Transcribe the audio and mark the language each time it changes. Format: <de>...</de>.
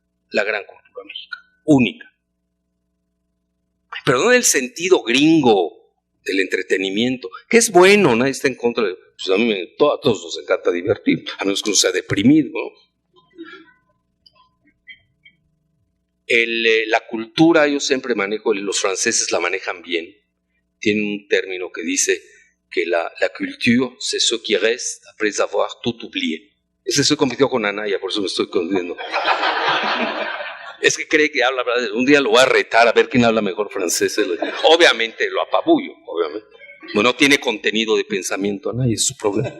<es>La gran cultura mexicana. Única. Pero no en el sentido gringo del entretenimiento, que es bueno, nadie está en contra de... Pues a mí a todos nos encanta divertir, a menos que uno sea deprimido, ¿no? La cultura, yo siempre manejo, los franceses la manejan bien. Tienen un término que dice que</es> <fr>la culture, c'est ce qui reste après avoir tout oublié.</fr> <es>Ese estoy compitiendo con Anaya, por eso me estoy confundiendo. Es que cree que habla, un día lo voy a retar a ver quién habla mejor francés. Obviamente lo apabullo, obviamente. No tiene contenido de pensamiento Anaya, es su problema.</es>